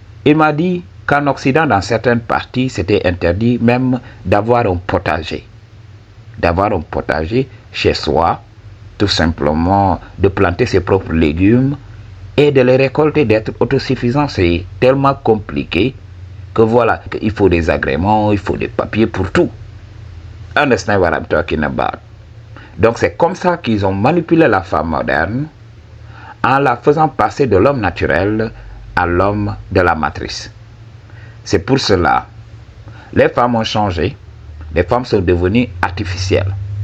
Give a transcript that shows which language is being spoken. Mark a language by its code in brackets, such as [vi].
[fr] Il m'a dit qu'en Occident, dans certaines parties, c'était interdit même d'avoir un potager. D'avoir un potager chez soi, tout simplement de planter ses propres légumes et de les récolter, d'être autosuffisant. C'est tellement compliqué que voilà, il faut des agréments, il faut des papiers pour tout. [en] Understand what I'm talking about? [fr] Donc c'est comme ça qu'ils ont manipulé la femme moderne en la faisant passer de l'homme naturel à l'homme de la matrice. C'est pour cela, les femmes ont changé, les femmes sont devenues artificielles.